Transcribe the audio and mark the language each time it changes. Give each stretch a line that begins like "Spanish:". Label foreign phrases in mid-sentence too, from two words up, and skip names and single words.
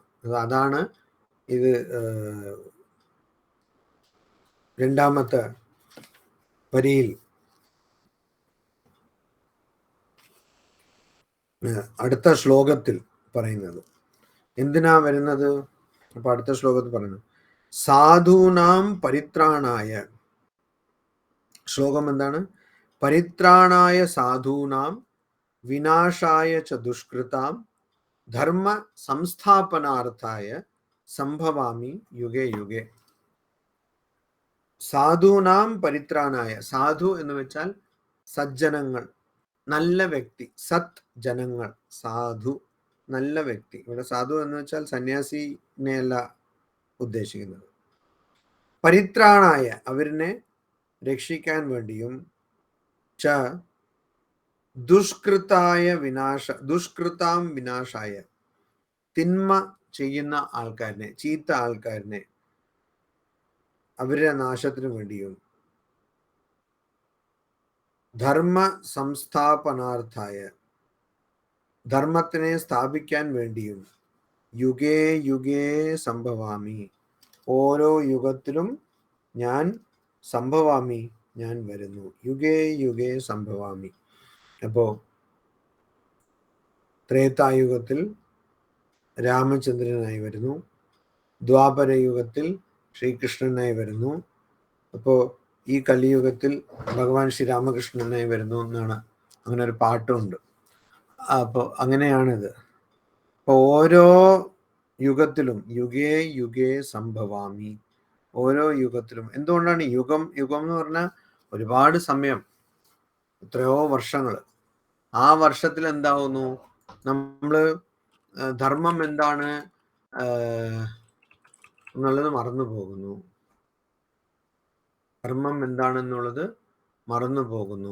Malayalam: അതാണ് ഇത് രണ്ടാമത്തെ വരിയിൽ അടുത്ത ശ്ലോകത്തിൽ പറയുന്നത്. എന്തിനാ വരുന്നത്? അപ്പൊ അടുത്ത ശ്ലോകത്തിൽ പറയുന്നത്
Sanskrit: സാധൂനാം പരിത്രാണായ.
Malayalam: ശ്ലോകം എന്താണ്?
Sanskrit: പരിത്രാണായ സാധൂനാം വിനാശായ ച ദുഷ്കൃതാം ധർമ്മ സംസ്ഥാപനാർത്ഥായ സംഭവാമി യുഗേ യുഗേ. സാധൂനാം പരിത്രാണായ.
Malayalam: സാധു എന്ന് വെച്ചാൽ സജ്ജനങ്ങൾ, നല്ല വ്യക്തി, സത് ജനങ്ങൾ, സാധു നല്ല വ്യക്തി. ഇവിടെ സാധു എന്ന് വെച്ചാൽ സന്യാസിനെയല്ല ഉദ്ദേശിക്കുന്നത്. പരിത്രാണായ, അവരിനെ രക്ഷിക്കാൻ വേണ്ടിയും,
Sanskrit: ച ദുഷ്കൃതാം വിനാശായ,
Malayalam: തിന്മ ചെയ്യുന്ന ആൾക്കാരനെ, ചീത്ത ആൾക്കാരനെ, അവരുടെ നാശത്തിന് വേണ്ടിയും,
Sanskrit: ധർമ്മ സംസ്ഥാപനാർത്ഥായ,
Malayalam: ധർമ്മത്തിനെ സ്ഥാപിക്കാൻ വേണ്ടിയും,
Sanskrit: യുഗേ യുഗേ സംഭവാമി,
Malayalam: ഓരോ യുഗത്തിലും ഞാൻ സംഭവാമി, ഞാൻ വരുന്നു.
Sanskrit: യുഗേ യുഗേ സംഭവാമി.
Malayalam: അപ്പോ ത്രേതായുഗത്തിൽ രാമചന്ദ്രനായി വരുന്നു, ദ്വാപര യുഗത്തിൽ ശ്രീകൃഷ്ണനായി വരുന്നു, അപ്പോൾ ഈ കലിയുഗത്തിൽ ഭഗവാൻ ശ്രീരാമകൃഷ്ണനായി വരുന്നു എന്നാണ്, അങ്ങനെ ഒരു പാട്ടുമുണ്ട്. അപ്പോൾ അങ്ങനെയാണിത്. അപ്പോൾ ഓരോ യുഗത്തിലും
Sanskrit: യുഗേ യുഗേ സംഭവാമി,
Malayalam: ഓരോ യുഗത്തിലും. എന്തുകൊണ്ടാണ് യുഗം? യുഗം എന്ന് പറഞ്ഞാൽ ഒരുപാട് സമയം, എത്രയോ വർഷങ്ങൾ. ആ വർഷത്തിൽ എന്താവുന്നു? നമ്മൾ ധർമ്മം എന്താണ് എന്നുള്ളത് മറന്നു പോകുന്നു, ധർമ്മം എന്താണെന്നുള്ളത് മറന്നു പോകുന്നു.